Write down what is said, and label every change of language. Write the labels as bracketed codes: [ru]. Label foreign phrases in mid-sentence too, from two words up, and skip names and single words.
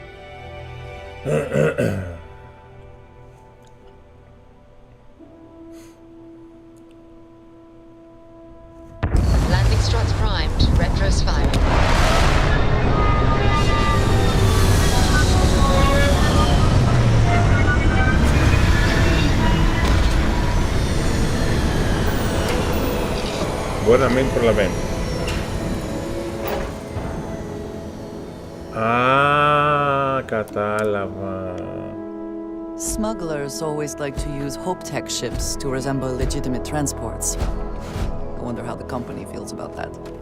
[en] Landing struts primed. Retros firing. [el] Μπορεί να μην προλαβαίνει. Κατάλαβα. [en] Smugglers always like to use HopeTech ships to resemble legitimate transports. I wonder how the company feels about that.